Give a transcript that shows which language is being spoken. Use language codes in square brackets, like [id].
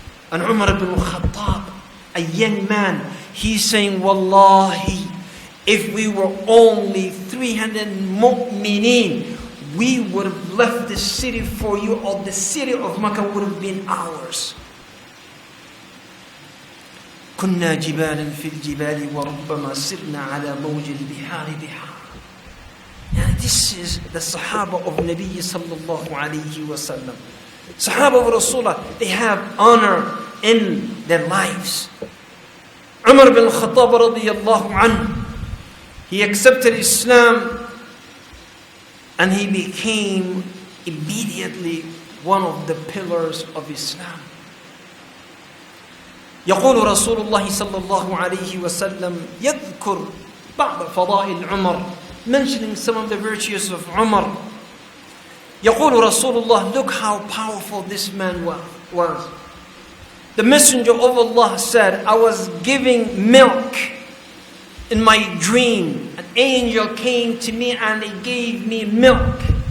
[en] And Umar ibn Khattab, a young man, he's saying, Wallahi, if we were only 300 mu'mineen, we would have left the city for you, or the city of Mecca would have been ours. [ar] كنا جبالا في الجبال وربما سرنا على موج البحار بحار. [en] this is the Sahaba of Nabi sallallahu alayhi wa sallam. Sahaba of Rasulullah, they have honor in their lives. Umar bin Khattab radiyallahu anhu, he accepted Islam and he became immediately one of the pillars of Islam. [ar] يقول رسول الله صلى الله عليه وسلم يذكر بعض فضائل عمر, [en] mentioning some of the virtues of Umar. [ar] يقول رسول الله, [en] look how powerful this man was. The Messenger of Allah said, I was giving milk in my dream. An angel came to me and he gave me milk.